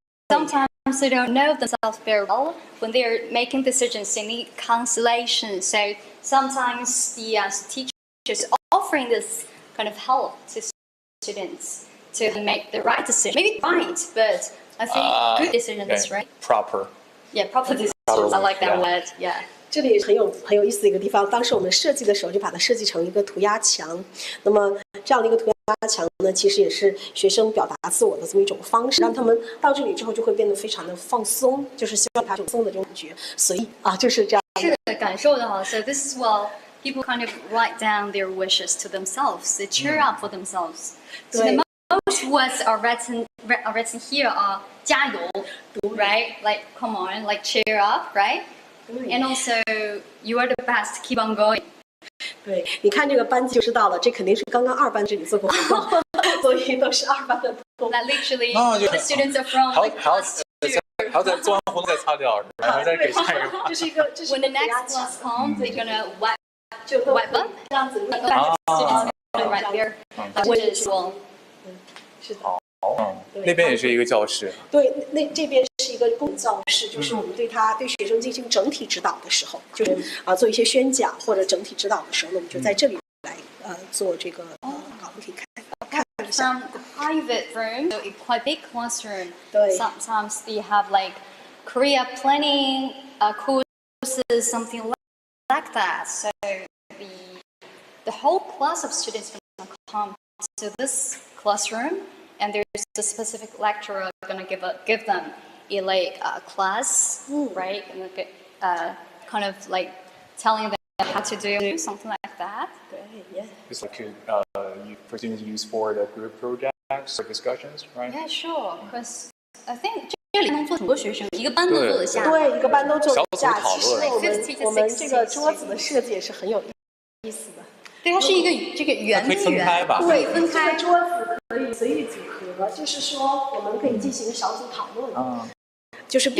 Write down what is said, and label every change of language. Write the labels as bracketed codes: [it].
[en] Sometimes they don't know themselves very well. When they're making decisions, they need consolation. So sometimes the teachers offering this kind of help to students to make the right decision. Maybe right, but I think good decisions, right? Proper. Yeah, proper decisions. I like that word. Yeah. [zh] 这里很有意思的一个地方，当时我们设计的时候就把它设计成一个涂鸦墙。那么这样的一个涂鸦墙呢，其实也是学生表达自我的这么一种方式，让他们到这里之后就会变得非常的放松，就是希望他放松的这种感觉，随意就是这样。是的，感受的哈。 [en] So this is well, people kind of write down their wishes to themselves. They cheer up for themselves. So the most words are written here are 加油, right? Like come on, like cheer up, right? And also, you are the best. Keep on going. [zh] 对，你看这个班级就知道了，这肯定是刚刚2班这里做过活动，所以都是2班的同学。 [en] That literally, the students are from like class 2. [zh] 还要再做完活动再擦掉，然后再给下一个。这是一个 [en] When the next class comes, they're gonna wipe up. [zh] 这样子。 [en] Students right there. Which is well. [zh] 是的。那边也是一个教室。对，这边是一个公教室，就是我们对学生进行整体指导的时候，就是做一些宣讲或者整体指导的时候呢，我们就在这里来做这个我们可以看一下。 [en] From the private room, so a quite big classroom. [zh] 对。 [en] Sometimes they have like career planning courses, something like that. So the whole class of students will come to this classroom. And there's a specific lecturer going to give them a class, right? And kind of like telling them how to do something like that. Yeah. It's like for students to use for the group projects or discussions, right? Yeah, sure. Because I think [zh] 这里能坐很多学生，一个班都坐得下。对，一个班都坐得下。其实我们这个桌子的设计也是很有意思的。对，它是一个这个圆的圆，对，分开桌子可以随意组合，就是说我们可以进行小组讨论，就是可